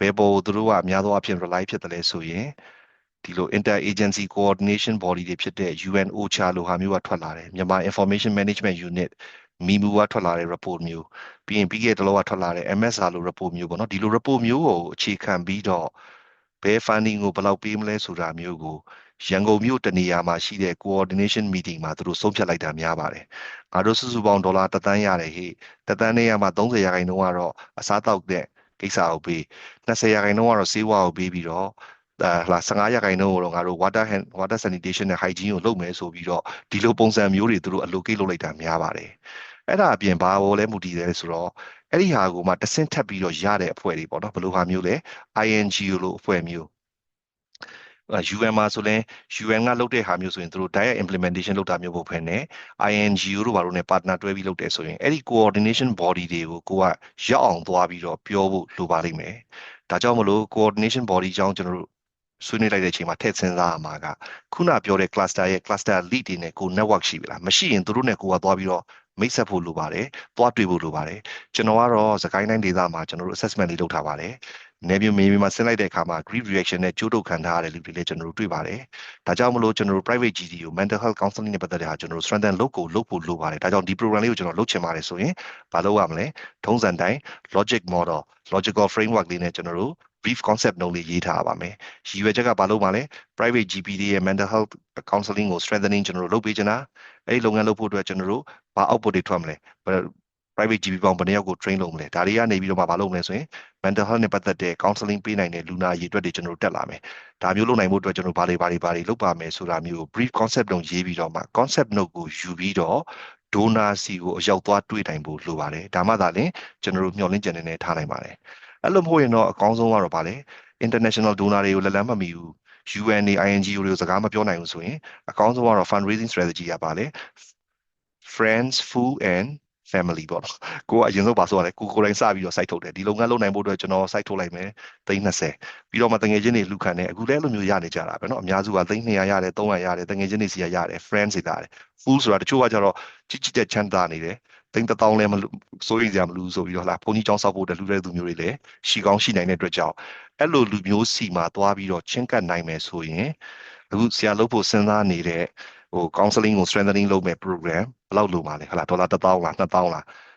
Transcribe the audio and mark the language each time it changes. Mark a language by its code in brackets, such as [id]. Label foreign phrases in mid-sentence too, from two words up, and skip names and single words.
[my] ယ်ပေါ်သူတို့ကအများသောအားဖြင့် rely ဖြစ်တယ်လဲဆိုရင်ဒီလို [en] inter-agency coordination body [my] တွေဖြစ်တဲ့ UN OCHA လိုဟာမျိုးကထွက်လာတယ်မြန်မာ Information Management Unit မီမူကထွက်လာတဲ့ report မျိုးပြီးရင်ပြီးခဲ့တဲ့ လောကထွက်လာတဲ့ MSR လို report မျိုးပေါ့နော်ဒီလို report မျိုးကိုအခြေခံပြီးတော့ဘယ် funding ကိုဘယ်လောက်ပေးမလဲဆိုတာမျိုးကိုရန်ကုန်မြို့တနေ ရာမှာရှိတဲ့ [en] coordination meeting [my] မှာသူတို့ဆုံးဖြတ်လိုက်တာများပါတယ်ငါတို့စုစုပေါင်းဒေါ်လာ1 သန်းရတယ်ဟေ့1 သန်းနဲ့ရမှာ30%ကတော့အစားတောက်တဲ့ကိစ္စကိုပေး20%ကတော့စေဝါကိုပေးပြီးတော့15%ကိုတော့ငါတို့ [en] water sanitation [my] နဲ့ hygiene ကိုလုပ်မယ်ဆိုပြီးတော့ဒီလိုပုံစံမျိုးတွေသူတို့ allocate လုပ်လိုက်တာများပါတယ်အဲ့ဒါအပြင်ဘာပေါ်လဲမူတည်တယ်ဆိုတော့အဲ့ဒီဟာကိုမှတဆင့်ထပ်ပြီးတော့ရတဲ့အဖွဲ့တွေပေါ့နော်ဘယ်လိုဟာမျိုးလဲ INGO လို့အဖွဲ့မျိုး UN မှာဆိုရင် UN ကလုပ်တဲ့ဟာမျိုးဆိုရင်သူတို့ [en] direct implementation [my] လုပ်တာမျိုးမဟုတ်ဘဲနဲ့ INGO တို့ဘာလို့ ਨੇ partner တွဲပြီးလုပ်တယ်ဆိုရင်အဲ့ဒီ [en] coordination body [my] တွေကိုကိုကရောက်အောင်သွားပြီးတော့ပြောဖို့လိုပါလိမ့်မယ်ဒါကြောင့်မလို့ [en] coordination body [my] ကြောင်းကျွန်တော်တို့ဆွေးနွေးလိုက်တဲ့အချိန်မှာထည့်စဉ်းစားရမှာကခုနပြောတဲ့ cluster ရဲ့ [en] cluster lead [my] တွေနဲ့ကို network ရှိပြီလားမရှိရင်သူတို့နဲ့ကိုကသွားပြီးတော့မိတ်ဆက်ဖို့လိုပါတယ်သွားတွေ့ဖို့လိုပါတယ်ကျွန်တော်ကတော့စကိုင်းတိုင်းဒေသမှာကျွန်တော်တို့ assessment လေးလုပ်ထားပါတယ်နေပြည်တော်မှာဆင်းလိုက်တဲ့အခါမှာ [en] grief reaction [my] နဲ့ကြိုးတုပ်ခံထားရတဲ့လူတွေ လည်းကျွန်တော်တို့တွေ့ပါတယ်ဒါကြောင့်မလို့ကျွန်တော်တို့ [en] private GD [my] ကို [en] mental health counseling [my] နဲ့ပတ်သက်တဲ့ဟာကျွန်တော်တို့ strengthen လုပ်ဖို့လိုပါတယ်ဒါကြောင့်ဒီ program လေးကိုကျွန်တော်လုပ်ချင်ပါတယ်ဆိုရင်ဘာလုပ်ရမလဲထုံးစံတိုင်း [en] logic model logical framework [my] လေးနဲ့ကျွန်တော်တို့ [en] brief concept note [my] လေးရေးထားပါမယ်ရည်ရွယ်ချက်ကဘာလို့ပါလဲ [en] private GP [my] တွေရဲ့ [en] mental health counseling [my] ကို strengthening ကျွန်တော်တို့လုပ်ပေးချင်တာအဲ့ဒီလုပ်ငန်းလုပ်ဖို့အတွက်ကျွန်တော်တို့ဘာ output တွေထွက်မလဲ [en] private GP [my] ပေါင်းဘယ် နှစ်ယောက်ကို train လုပ်မလဲဒါတွေကနေပြီးတော့ဘာလုပ်မလဲဆိုရင် [en] mental health [my] နဲ့ပတ်သက်တဲ့ counseling ပေးနိုင်တဲ့လူနာအရေးအတွက်တွေကျွန်တော်တို့တက်လာမယ်ဒါမျိုးလုပ်နိုင်ဖို့အတွက်ကျွန်တော်ဘာတွေလုပ်ပါမယ်ဆိုတာမျိုးကို [en] brief concept note [my] ရေးပြီးတော့မှ [en] concept note [my] ကိုယူပြီးတော့ donor စီကိုအရောက်သွားတွေ့နိုင်ဖို့လိုပါတယ်ဒါမှသာလျှင်ကျွန်တော်တို့ မျှော်လင့်ချက်နေထားနိုင်ပါတယ်အဲ့လိုမဟုတ်ရင်တော့အကောင်းဆုံးကတော့ဗာလေ [en] international donor [my] တွေကိုလက်လန်းမမီဘူး UN တွေ INGO တွေကိုစကားမပြောနိုင်ဘူးဆိုရင်အကောင်းဆုံးကတော့ [en] fundraising strategy [my] ကပါလေ [en] friends food and family [my] ပေါ့နော်ကိုကအရင်ဆုံးပါဆိုရတယ်ကိုယ်တိုင်စ ပြီးတော့ site ထုတ်တယ်ဒီလုပ်ငန်းလုပ်နိုင်ဖို့အတွက်ကျွန်တော် site ထုတ်လိုက်မယ်320ပြီးတော့မှတငယ်ချင်းတွေလူခံတယ်အခုလည်းအဲ့လိုမျိုးရနေကြတာပဲเนาะအများစုက300ရတယ်300ရတယ်တငယ်ချင်းတွေစီရတယ် friends တွေရတယ် food ဆိုတာတချို့ကကြတော့ကြီးတဲ့ချမ်းသာနေတယ်1000လည်းမစိုးရိမ်စရာမလိုဆိုပြီးတော့ဘုန်းကြီးကျောင်းဆောက်ဖို့အတွက်လူတဲ့သူမျိုးတွေလည်းရှိကောင်းရှိနိုင်တဲ့အတွက်ကြောင့်အဲ့လိုလူမျိုးစီမှာသွားပြီးတော့ချင်းကပ်နိုင်မယ်ဆိုရင်အခုဆရာလုပ်ဖို့စဉ်းစားနေတဲ့counseling ကို strengthening လုပ်မဲ့ program ဘယ်လောက်လိုပါလဲဒေါ်လာ1000လား2000လား